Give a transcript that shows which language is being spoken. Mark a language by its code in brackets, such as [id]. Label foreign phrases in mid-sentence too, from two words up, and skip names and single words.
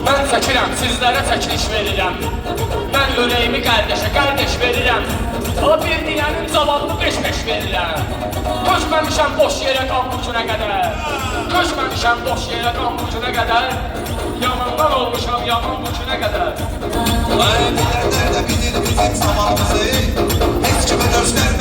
[az] Mən çəkirəm, sizlərə çəkiliş verirəm. Mən ürəyimi qardeş verirəm. O bir deyənin cavabını beş verirəm. Köçməmişəm boş yerə qan bu günə qədər. Köçməmişəm boş yerə qan bu günə qədər. Yamandan olmuşam yaman bu günə qədər. [tr] Bilenler de bilir bizim zamanımızı. Hiç kime göstermez.